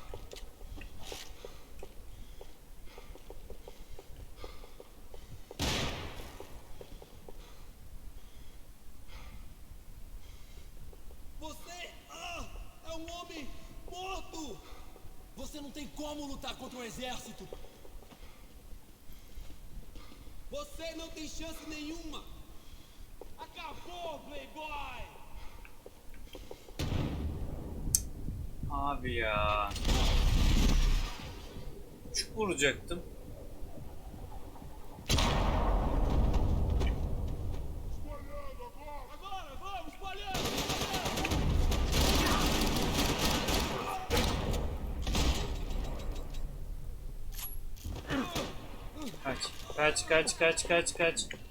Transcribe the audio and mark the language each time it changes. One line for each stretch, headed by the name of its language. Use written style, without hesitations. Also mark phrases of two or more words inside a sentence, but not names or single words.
Portuguese: Você é um homem morto! Você não tem como lutar contra um exército! Você não tem chance nenhuma! Acabou, Playboy!
Turkish: Abi ya. Küçük vuracaktım.
Portuguese: Agora, vamos, espalhando!
Turkish: Kaç.